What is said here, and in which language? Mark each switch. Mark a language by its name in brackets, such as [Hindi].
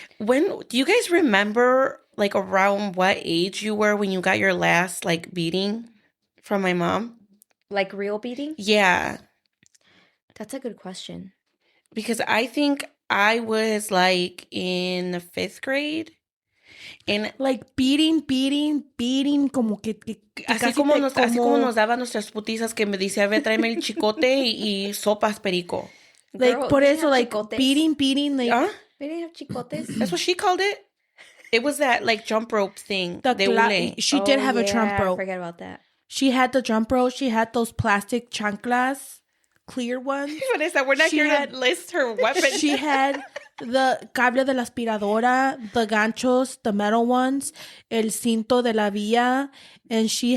[English] Do you guys remember like around what age you were when you got your last like beating from my mom? Like real beating? Yeah, that's a good question. Because I think I was like in the 5th grade. And like beating, [Spanish] como que así como nos daban nuestras putizas que me decía, ve, tráeme el chicote y sopas perico. [English] Like, girl, [Spanish] por eso, like, chicotes. [English] beating, like... Huh? We didn't have chicotes. That's what she called it? It was that, like, jump rope thing. She did have a jump rope. I forgot about that. She had the jump rope. She had those plastic chanclas, clear ones. Vanessa, we're not here to list her weapons. She had the [Spanish] cable de la aspiradora, [English] the ganchos, the metal ones, [Spanish] el cinto de la vía, [English] and she